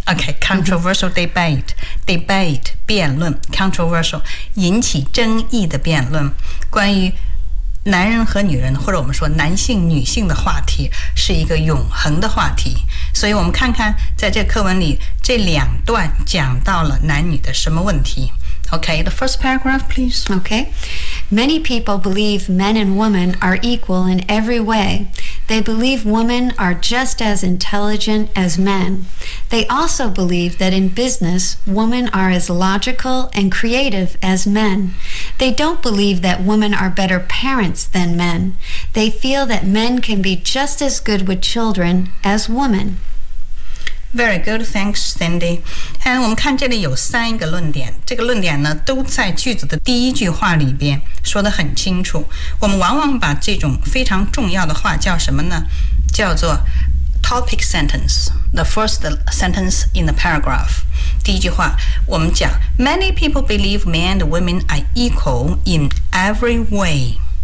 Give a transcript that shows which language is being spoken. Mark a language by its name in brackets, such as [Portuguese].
[English] Okay, controversial debate. Debate, [Chinese] 辩论 [English] controversial, [Chinese] 引起争议的辩论。关于男人和女人，或者我们说男性女性的话题，是一个永恒的话题。所以我们看看在这课文里这两段讲到了男女的什么问题。 [English] OK, the first paragraph please. OK, many people believe men and women are equal in every way. They believe women are just as intelligent as men. They also believe that in business women are as logical and creative as menThey don't believe that women are better parents than men. They feel that men can be just as good with children as women. Very good, thanks, Cindy. [Chinese] And 我们看这里有三个论点，这个论点呢都在句子的第一句话里边说得很清楚。我们往往把这种非常重要的话叫什么呢？叫做 [English] topic sentence, the first sentence in the paragraph. [Chinese] 第一句话我们讲 [English] Many people believe men and women are equal in every way.